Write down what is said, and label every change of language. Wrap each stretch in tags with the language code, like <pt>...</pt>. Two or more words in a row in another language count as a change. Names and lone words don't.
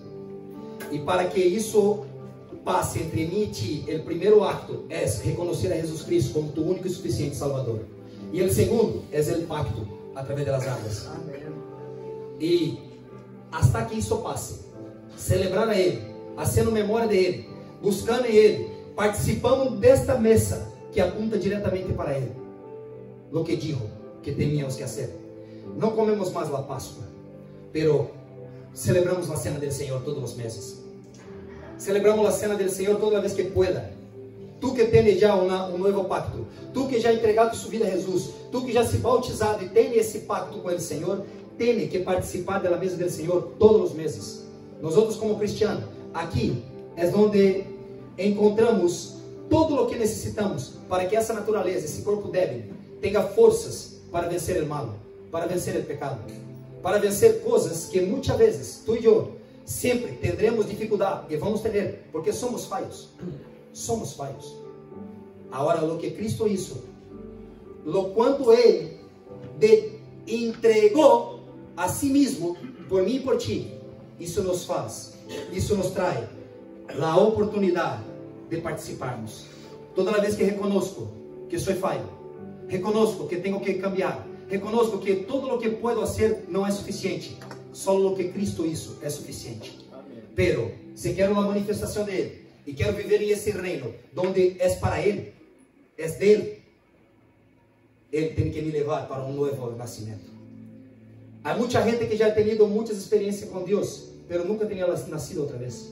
<pt>E para que isso passe entre mim e ti, o primeiro acto é reconhecer a Jesus Cristo como tu único e suficiente Salvador. E o segundo é o pacto através das águas. E hasta que isso passe, celebrar a Ele, fazendo memória de Ele, buscando em Ele, participando desta mesa que apunta diretamente para Ele.</pt> <es>Lo que dijo que teníamos que fazer.</es> <pt>Não comemos mais a Páscoa,</pt> <es>pero celebramos la cena del Señor todos los meses. Celebramos la cena del Señor toda vez que pueda. Tú que tienes ya un nuevo pacto, tú que ya has entregado su vida a Jesús, tú que ya has se bautizado y tienes ese pacto con el Señor, tienes que participar de la mesa del Señor todos los meses. Nosotros como cristianos, aquí es donde encontramos todo lo que necesitamos para que</es> <pt>essa naturaleza, esse corpo débil, tenha forças para vencer o mal, para vencer o pecado, para vencer coisas que muitas vezes, tu e eu, sempre teremos dificuldade, e vamos ter, porque somos falhos. Somos falhos. Agora, o que Cristo hizo, lo quanto Ele entregou a si mesmo, por mim e por ti, isso nos faz, isso nos traz a oportunidade de participarmos. Toda vez que reconozco que sou falho, reconozco que tenho que cambiar, reconozco que todo o que puedo fazer não é suficiente, só o que Cristo hizo é suficiente. Pero, se quero uma manifestação dele, e quero viver em esse reino, onde é para Ele, é dele, Ele tem que me levar para um novo nascimento. Há muita gente que já tem tido muitas experiências com Deus, pero nunca tenha nascido outra vez.</pt>